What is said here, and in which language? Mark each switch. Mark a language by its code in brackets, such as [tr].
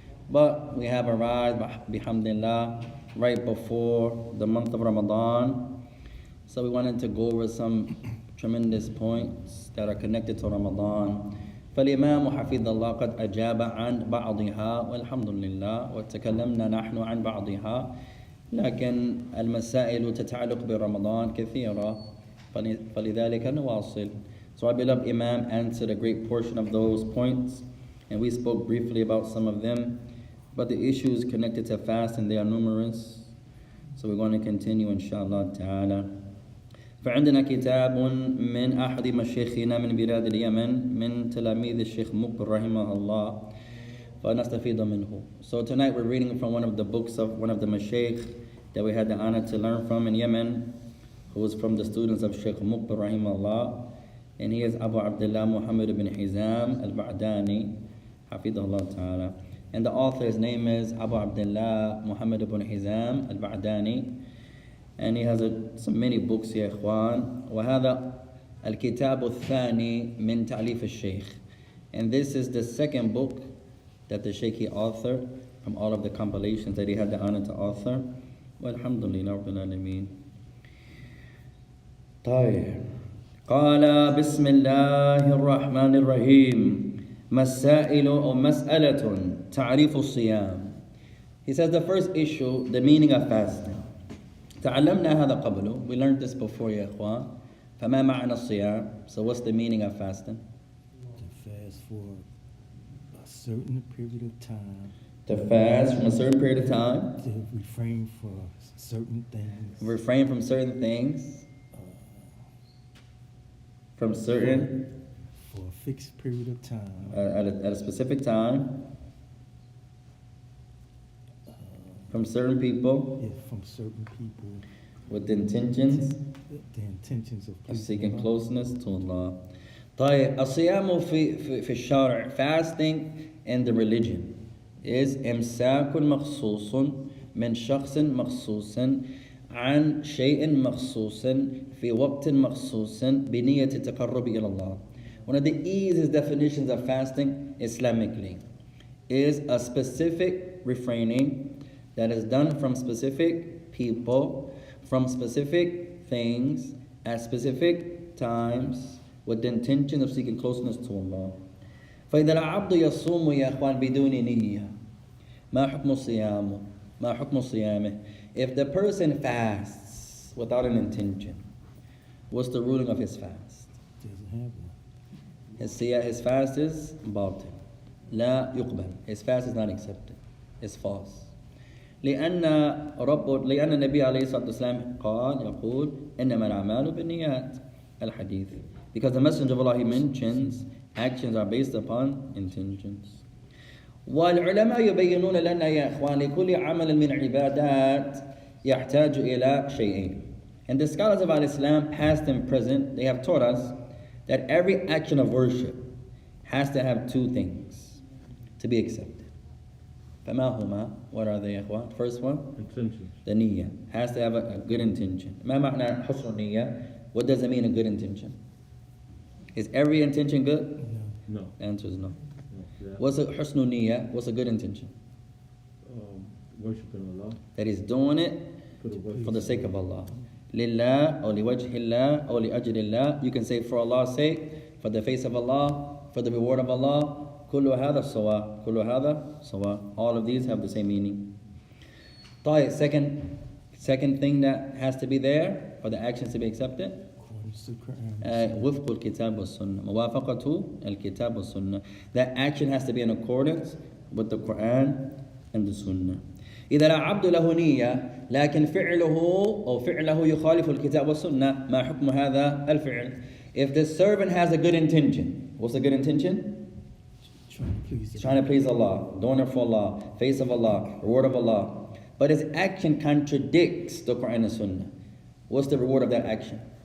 [en] But we have arrived, bihamdillah, right before the month of Ramadan. So we wanted to go over some tremendous points that are connected to Ramadan. [ar] فالإمام حفظ الله قد أجاب عن بعضها والحمد لله وتكلمنا نحن عن بعضها. لكن المسائل تتعلق برمضان كثيرة فلذلك نواصل. [en] So our beloved Imam answered a great portion of those points, and we spoke briefly about some of them, but the issues connected to fasting, they are numerous, so we're going to continue inshallah ta'ala. [ar] فعندنا كتاب من أحد مشايخنا من بلاد اليمن من تلاميذ الشيخ مقبل رحمه الله فنستفيد منه. [en] So tonight we're reading from one of the books of one of the mashaykh that we had the honor to learn from in Yemen, who was from the students of Sheikh Muqbil rahimahullah, and he is Abu Abdullah Muhammad ibn Hizam al-Ba'dani hafidahullah ta'ala, and the author's name is Abu Abdullah Muhammad ibn Hizam al-Ba'dani, and he has some many books ya ikhwan. [ar] وهذا الكتاب الثاني من تأليف الشيخ, [en] and this is the second book that the Shaykh authored from all of the compilations that he had the honor to author. [ar] Walhamdulillah Rabbil Alameen. طيب. قال بسم الله الرحمن الرحيم مسائل أو مسألة تعريف الصيام. [en] He says the first issue, the meaning of fasting. [ar] تعلمنا هذا قبله. [en] We learned this before يا إخوان. [ar] فما معنى الصيام? [en] So what's the meaning of fasting? To fast for a certain period of time. To fast from a certain period of time. To refrain for certain things. Refrain from certain things. From certain. For a fixed period of time. At a specific time. From certain people. Yeah, from certain people. With the intentions. The intentions of seeking closeness to Allah. [ar] طيب الصيام في الشرع, [en] fasting in the religion is [ar] إمساك مخصوص من شخص مخصوص عن شيء مخصوص في وقت مخصوص بنية التقرب إلى الله. [en] One of the easiest definitions of fasting Islamically is a specific refraining that is done from specific people, from specific things, at specific times, with the intention of seeking closeness to Allah. [ar] فإذا العبد يصوم يا إخوان بدون نية ما حكم صيامه؟ ما حكم صيامه? [en] If the person fasts without an intention, what's the ruling of his fast? Doesn't have one. His fast is باطل. [ar] لا يقبل. [en] His fast is not accepted. It's false. [ar] لأن النبي عليه الصلاة والسلام قال يقول إنما الأعمال بالنيات. al-hadith. [en] Because the Messenger of Allah, he mentions actions are based upon intentions. [ar] والعلماء يبينون لنا يا إخوان لكل عمل من عبادات يحتاج إلى شيئين. [en] And the scholars of Islam, past and present, they have taught us that every action of worship has to have two things to be accepted. [ar] فما هما? [en] What are they, إخوان? First one, Intentions. the niyyah has to have a good intention. ما معنى حسن النية? What does it mean, a good intention? Is every intention good? No. No. The answer is no. No. Yeah. What's a husn niyyah? What's a good intention? Worshiping Allah That is doing it for the worship for the sake of Allah. Lillah, or liwajhillah, or liajlillah. You can say for Allah's sake, for the face of Allah, for the reward of Allah. [ar] Kullu hadha sawa. Kullu hadha sawa. [en] All of these have the same meaning. طيب, second thing that has to be there for the actions to be accepted. According to Quran. [ar] وفق الكتاب والسنة. موافقة الكتاب والسنة. [en] That action has to be in accordance with the Quran and the Sunnah. [ar] إذا العبد له نية لكن فعله أو فعله يخالف الكتاب والسنة ما حكم هذا الفعل? [en] If the servant has a good intention, what's a good intention? Trying to please Allah, doing it for Allah, face of Allah, reward of Allah. But his action contradicts the Quran and Sunnah. What's the reward of that action?